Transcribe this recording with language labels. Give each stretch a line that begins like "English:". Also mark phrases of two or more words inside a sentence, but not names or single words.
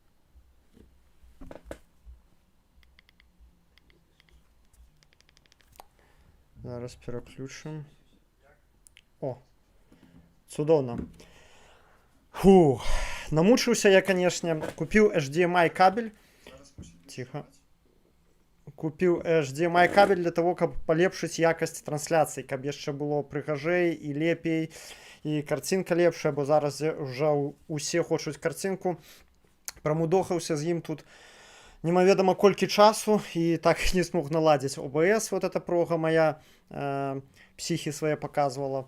Belarusian: Зараз пераключым. О, цудоўна. Фу, намучыўся я, канешне, купіў HDMI кабель. Тихо. Купіў HDMI кабель
Russian: для того,
Belarusian: каб палепшыць якасць трансляцыі, каб яшчэ было прыгажэй і лепей, і карцінка лепшая, бо зараз ўжо усе хочуць карцінку. Прамудохаўся з ім тут немаведама колькі часу і так не смог наладзіць.
Russian: OBS, вот эта прога моя, психі свае показывала.